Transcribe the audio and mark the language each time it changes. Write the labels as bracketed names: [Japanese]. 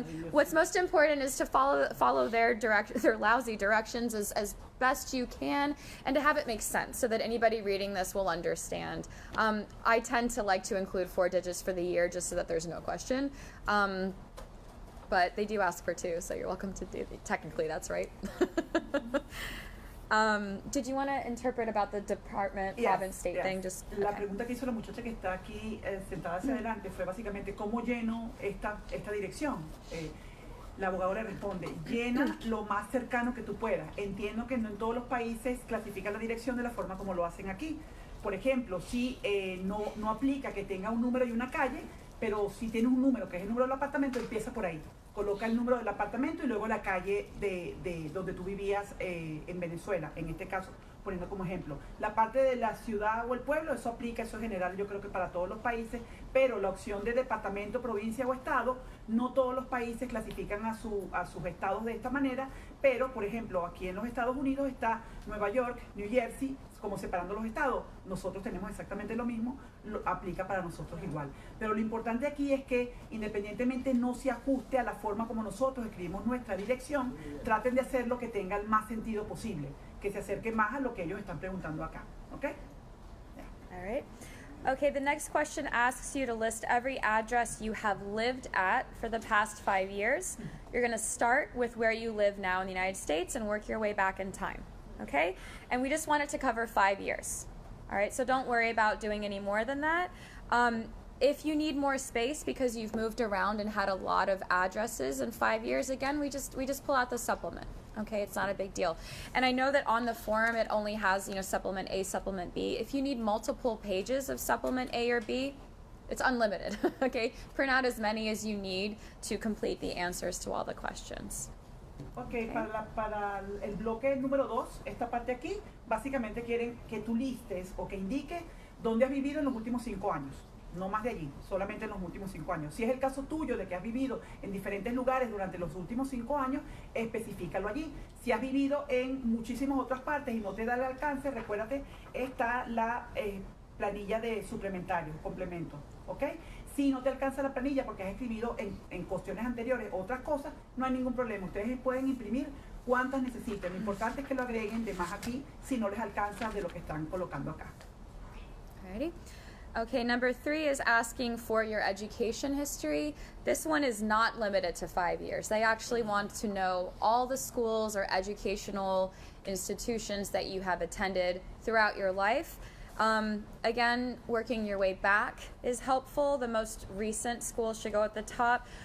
[English] What's most important is to follow their lousy directions as best you can, and to have it make sense so that anybody reading this will understand. I tend to like to include 4 digits for the year just so that there's no question. But they do ask for 2, so you're welcome to do. Technically, that's right. Did you want to interpret about the department, Yes, province, state yes. thing? Just [Spanish] La [English] okay. [Spanish] pregunta que hizo la muchacha que está aquí sentada hacia adelante fue básicamente cómo lleno esta dirección. La abogada le responde, llena lo más cercano que tú puedas. Entiendo que no en todos los países clasifican la dirección de la forma como lo hacen aquí. Por ejemplo, si no aplica que tenga un número y una calle, pero si tienes un número que es el número del apartamento, empieza por ahí. Coloca el número del apartamento y luego la calle de donde tú vivías en Venezuela, en este caso, poniendo como ejemplo. La parte de la ciudad o el pueblo, eso aplica, eso es general, yo creo que para todos los países, pero la opción de departamento, provincia o estado, no todos los países clasifican a sus estados de esta manera, pero, por ejemplo, aquí en los Estados Unidos está Nueva York, New Jersey, como separando los estados. Nosotros tenemos exactamente lo mismo, aplica para nosotros igual. Pero lo importante aquí es que, independientemente no se ajuste a la forma como nosotros escribimos nuestra dirección, traten de hacer lo que tenga el más sentido posible, que se acerque más a lo que ellos están preguntando acá. ¿Ok? Yeah. [English] All right. Okay, the next question asks you to list every address you have lived at for the past 5 years. You're going to start with where you live now in the United States and work your way back in time. Okay? And we just want it to cover 5 years. All right, so don't worry about doing any more than that. If you need more space because you've moved around and had a lot of addresses in 5 years, again, we just pull out the supplement. Okay, it's not a big deal. And I know that on the form it only has, supplement A, supplement B. If you need multiple pages of supplement A or B, it's unlimited. Okay, print out as many as you need to complete the answers to all the questions. [Spanish] Ok, para el bloque número 2, esta parte aquí, básicamente quieren que tú listes o que indiques dónde has vivido en los últimos 5 años. No más de allí, solamente en los últimos 5 años. Si es el caso tuyo de que has vivido en diferentes lugares durante los últimos 5 años, especifícalo allí. Si has vivido en muchísimas otras partes y no te da el alcance, recuérdate, está la planilla de suplementario, complemento, ¿ok? Si no te alcanza la planilla porque has escribido en cuestiones anteriores otras cosas, no hay ningún problema. Ustedes pueden imprimir cuantas necesiten. Lo importante es que lo agreguen de más aquí si no les alcanza de lo que están colocando acá. [English] Alrighty. Okay, number 3 is asking for your education history. This one is not limited to 5 years. They actually want to know all the schools or educational institutions that you have attended throughout your life. Again, working your way back is helpful. The most recent school should go at the top.